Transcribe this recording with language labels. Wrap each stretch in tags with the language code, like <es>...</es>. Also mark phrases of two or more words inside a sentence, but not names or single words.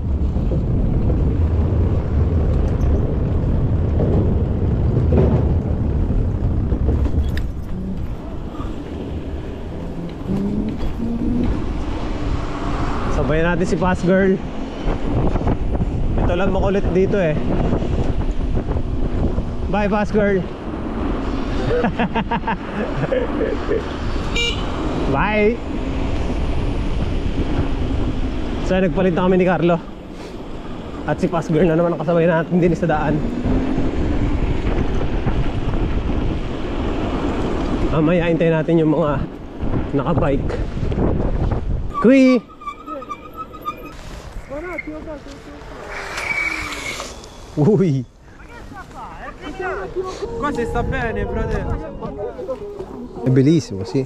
<tl>Sabayan natin si Pass Girl. Ito lang makulit dito eh. Bye, Pass Girl. Bye. So nagpalit na kami ni Carlo. At si Pass Girl na naman ang kasabay natin din sa daan. Mamaya hintayin natin yung mga nakabike. Kui! Uy!</tl> <it>Qua si sta bene, fratello. È bellissimo, sì.</it>